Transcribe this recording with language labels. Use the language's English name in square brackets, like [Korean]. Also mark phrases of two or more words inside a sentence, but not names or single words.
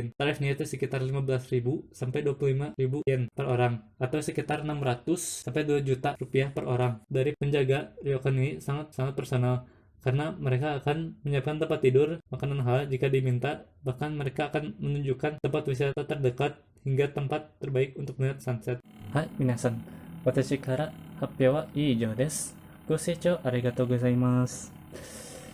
[Indonesian] Tarifnya itu sekitar 15.000 sampai 25.000 yen per orang, atau sekitar 600 sampai 2 juta rupiah per orang. Dari penjaga ryokan ini sangat personal, karena mereka akan menyiapkan tempat tidur, makanan halal jika diminta, bahkan mereka akan menunjukkan tempat wisata terdekat hingga tempat terbaik untuk melihat sunset. [Japanese] はい皆さん、私から発表は以上です。ご清聴ありがとうございます。